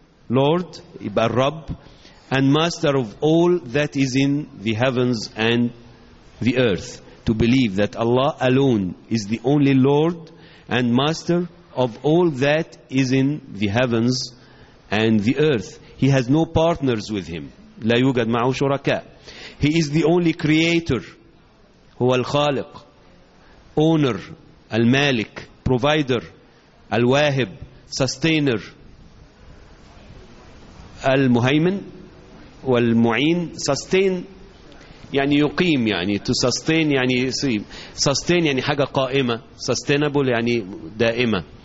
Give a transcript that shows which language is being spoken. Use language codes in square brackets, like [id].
[en] Lord, Rabb, and Master of all that is in the heavens and the earth. To believe that Allah alone is the only Lord and Master of all that is in the heavens and the earth. He has no partners with Him. [ar] لا يوجد معه شركاء. [en] He is the only Creator. [ar] هو الخالق. [en] owner, al-malik, provider, al-wahib, sustainer, al-muhaymin, wal-mu'in, sustain, يعني يقيم, يعني to sustain, يعني sustain, [ar] يعني حاجة قائمة, [en] sustainable, يعني دائمة.